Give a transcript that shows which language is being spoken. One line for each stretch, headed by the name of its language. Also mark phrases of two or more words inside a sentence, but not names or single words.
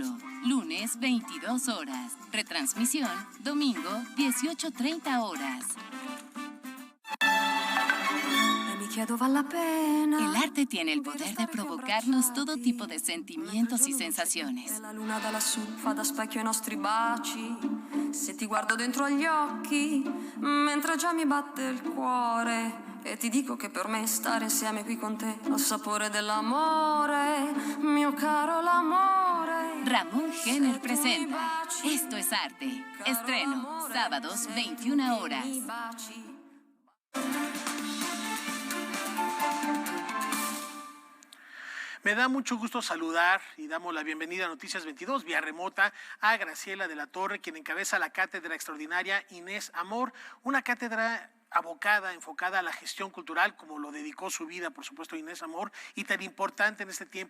Spanish: Lunes, 22 horas. Retransmisión, domingo, 18:30 horas. El arte tiene el poder de provocarnos todo tipo de sentimientos y sensaciones.
Italian: La luna da lassù fa da specchio ai nostri baci. Se ti guardo dentro agli occhi, mentre già mi batte il cuore, e ti dico che per me stare insieme qui con te ha il sapore dell'amore, mio caro l'amore.
Spanish: Ramón Jenner presenta Esto es arte. Estreno, sábados, 21 horas. Me da mucho gusto saludar y damos la bienvenida a Noticias 22 vía remota a Graciela de la Torre, quien encabeza la cátedra extraordinaria Inés Amor, una cátedra abocada, enfocada a la gestión cultural, como lo dedicó su vida, por supuesto, Inés Amor, y tan importante en este tiempo.